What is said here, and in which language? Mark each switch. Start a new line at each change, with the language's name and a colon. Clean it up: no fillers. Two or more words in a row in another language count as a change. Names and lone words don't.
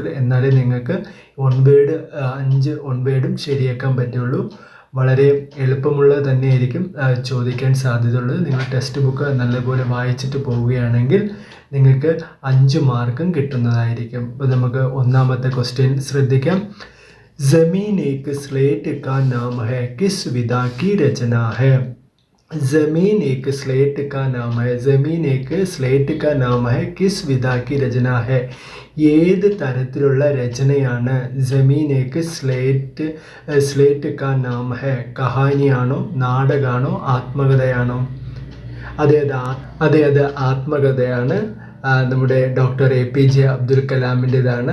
Malayalam: എന്നാലേ നിങ്ങൾക്ക് 5 ഒൺവേഡും ശരിയാക്കാൻ പറ്റുള്ളൂ. വളരെ എളുപ്പമുള്ളത് തന്നെയായിരിക്കും ചോദിക്കാൻ സാധ്യതയുള്ളത്. നിങ്ങൾ ടെക്സ്റ്റ് ബുക്ക് നല്ലപോലെ വായിച്ചിട്ട് പോവുകയാണെങ്കിൽ നിങ്ങൾക്ക് 5 മാർക്കും കിട്ടുന്നതായിരിക്കും. അപ്പോൾ നമുക്ക് ഒന്നാമത്തെ ക്വസ്റ്റ്യൻ ശ്രദ്ധിക്കാം.
Hindi: ज़मीन एक स्लेट का नाम है, किस विधा की रचना है. ज़मीन एक स्लेट का नाम है. ज़मीन एक स्लेट का नाम है, किस विधा की रचना है.
Malayalam: ഏത് തരത്തിലുള്ള രചനയാണ് ജമീൻ ഏക്ക് സ്ലേറ്റ് കാ നാം ഹെ. കഹാനിയാണോ, നാടകമാണോ, ആത്മകഥയാണോ? അത് ആത്മകഥയാണ്. നമ്മുടെ ഡോക്ടർ APJ അബ്ദുൽ കലാമിൻ്റെതാണ്.